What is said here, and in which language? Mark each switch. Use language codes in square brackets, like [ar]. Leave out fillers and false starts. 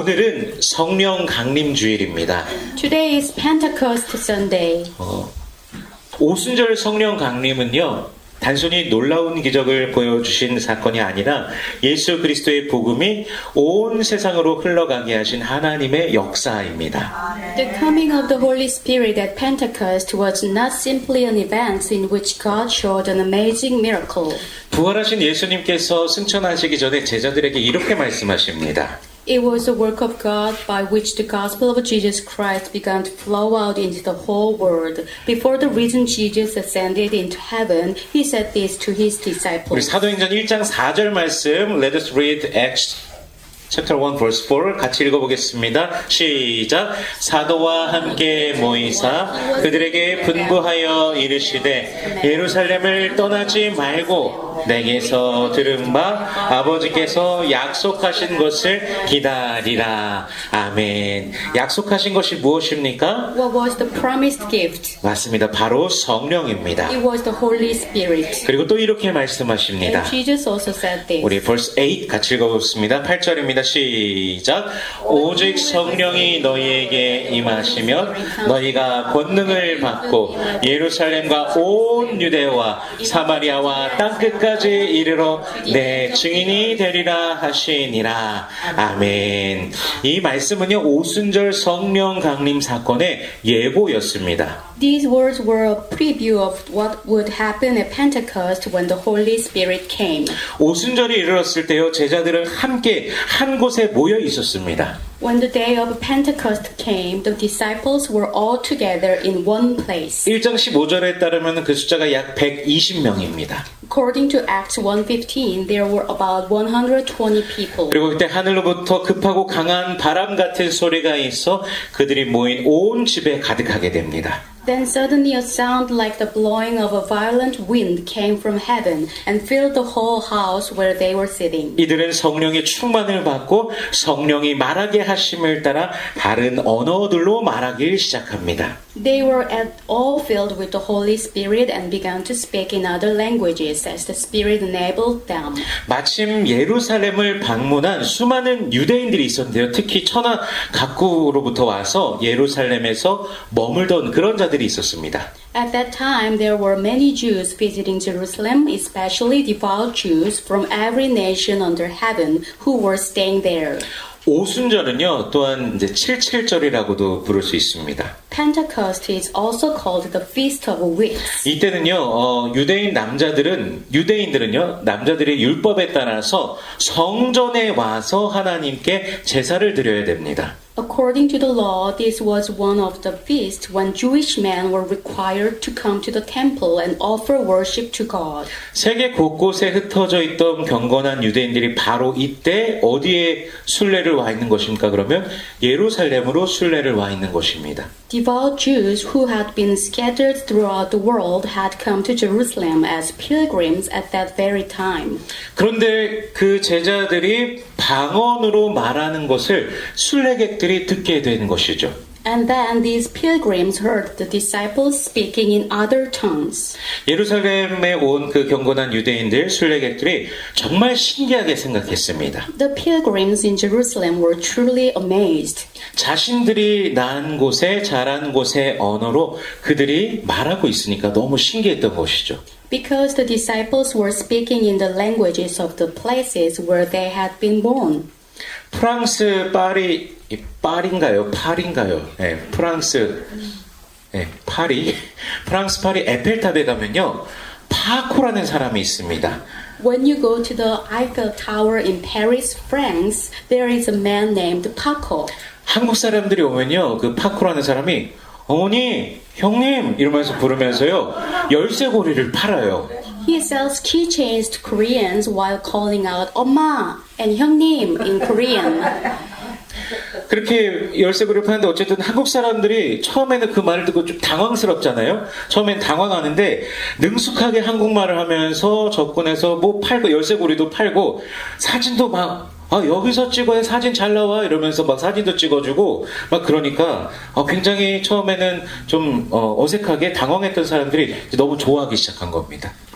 [ko] 오늘은 성령 강림 주일입니다. [en] Today is Pentecost Sunday. [ko] 오순절 성령 강림은요, 단순히 놀라운 기적을 보여주신 사건이 아니라 예수 그리스도의 복음이 온 세상으로 흘러가게 하신 하나님의 역사입니다. [en] The coming of the Holy Spirit at Pentecost was not simply an event in which God showed an amazing miracle. [ko] 부활하신 예수님께서 승천하시기 전에 제자들에게 이렇게 말씀하십니다. [en] It was the work of God by which the gospel of Jesus Christ began to flow out into the whole world. Before the risen Jesus ascended into heaven, he said this to his [ko] 우리 [en] disciples. [ko] 사도행전 1장 4절 말씀 [en] Let us read Acts chapter 1 verse 4 [ko] 같이 읽어보겠습니다. 시작. 사도와 함께 모이사 그들에게 분부하여 이르시되 예루살렘을 떠나지 말고 내게서 들은 바 아버지께서 약속하신 것을 기다리라. 아멘. 약속하신 것이 무엇입니까? [en] What was the promised gift? [ko] 맞습니다. 바로 성령입니다. [en] It was the Holy Spirit. [ko] 그리고 또 이렇게 말씀하십니다. [en] And Jesus also said this. [ko] 우리 [en] verse 8 [ko] 같이 읽어보겠습니다. 8절입니다. 시작. 오직 성령이 너희에게 임하시면 너희가 권능을 받고 예루살렘과 온 유대와 사마리아와 땅끝까지 이르러 내 증인이 되리라 하시니라. 아멘. 이 말씀은요, 오순절 성령 강림 사건의 예고였습니다. [en] These words were a preview of what would happen at Pentecost when the Holy Spirit came. [ko] 오순절이 이르렀을 때요, 제자들은 함께 한 곳에 모여 있었습니다. [en] When the day of Pentecost came, the disciples were all together in one place. [ko] 1장 15절에 따르면 그 숫자가 약 120명입니다. [en] According to Acts 1:15, there were about 120 people. [ko] 그리고 그때 하늘로부터 급하고 강한 바람 같은 소리가 있어 그들이 모인 온 집에 가득하게 됩니다. [en] Then suddenly a sound like the blowing of a violent wind came from heaven and filled the whole house where they were sitting. [ko] 이들은 성령의 충만을 받고 성령이 말하게 하심을 따라 다른 언어들로 말하기 시작합니다. [en] They were all filled with the Holy Spirit and began to speak in other languages as the Spirit enabled them. [ko] 마침 예루살렘을 방문한 수많은 유대인들이 있었는데요. 특히 천하 각국으로부터 와서 예루살렘에서 머물던 그런 자들이 있었습니다. [en] At that time, there were many Jews visiting Jerusalem, especially devout Jews from every nation under heaven who were staying there. [ko] 오순절은요, 또한 이제 77절이라고도 부를 수 있습니다. [en] Pentecost is also called the Feast of Weeks. [ko] 이때는요, 유대인들은요, 남자들의 율법에 따라서 성전에 와서 하나님께 제사를 드려야 됩니다. [en] According to the law, this was one of the feasts when Jewish men were required to come to the temple and offer worship to God. [ko] 세계 곳곳에 흩어져 있던 경건한 유대인들이 바로 이때 어디에 순례를 와 있는 것입니까? 그러면 예루살렘으로 순례를 와 있는 것입니다. [en] Devout Jews who had been scattered throughout the world had come to Jerusalem as pilgrims at that very time. [ko] 그런데 그 제자들이 방언으로 말하는 것을 순례객들이 듣게 된 것이죠. [en] And then these pilgrims heard the disciples speaking in other tongues. [ko] 예루살렘에 온 그 경건한 유대인들, 순례객들이 정말 신기하게 생각했습니다. [en] The pilgrims in Jerusalem were truly amazed. [ko] 자신들이 난 곳에, 자란 곳의 언어로 그들이 말하고 있으니까 너무 신기했던 것이죠. [en] Because the disciples were speaking in the languages of the places where they had been born. [ko] 프랑스 파리인가요? 네, 프랑스 파리 에펠탑에 가면요, 파코라는 사람이 있습니다. [en] When you go to the Eiffel Tower in Paris, France, there is a man named Paco. [ko] 한국 사람들이 오면요, 그 파코라는 사람이 어머니, 형님 이러면서 부르면서요, 열쇠고리를 팔아요. [en] He sells keychains to Koreans while calling out 엄마 and 형님 in Korean. [ko] 그렇게 열쇠고리를 파는데 어쨌든 한국 사람들이 처음에는 그 말을 듣고 좀 당황스럽잖아요. 처음엔 당황하는데 능숙하게 한국말을 하면서 접근해서 뭐 팔고 열쇠고리도 팔고 사진도 막 여기서 찍어야 사진 잘 나와 이러면서 막 사진도 찍어주고 막 그러니까 굉장히 처음에는 좀 어색하게 당황했던 사람들이 이제 너무 좋아하기 시작한 겁니다.